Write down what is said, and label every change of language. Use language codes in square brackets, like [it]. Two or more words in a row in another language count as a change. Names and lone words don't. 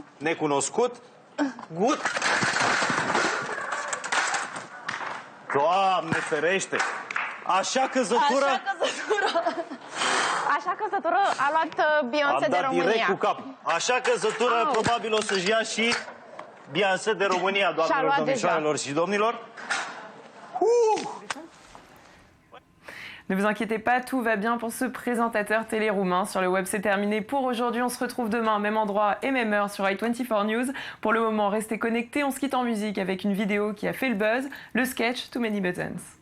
[ro] Necunoscut. Gut. Doamne ferește! Așa căzătură... Așa căzătură a luat Beyoncé de România. Direct cu cap. Așa căzătură probabil o să-și ia și Biansă de România, doamnelor, domnișoarelor și domnilor. [fr] Ne vous inquiétez pas, tout va bien pour ce présentateur télé roumain. Sur le web, c'est terminé pour aujourd'hui. On se retrouve demain, même endroit et même heure sur i24 News. Pour le moment, restez connectés. On se quitte en musique avec une vidéo qui a fait le buzz, le sketch Too Many Buttons.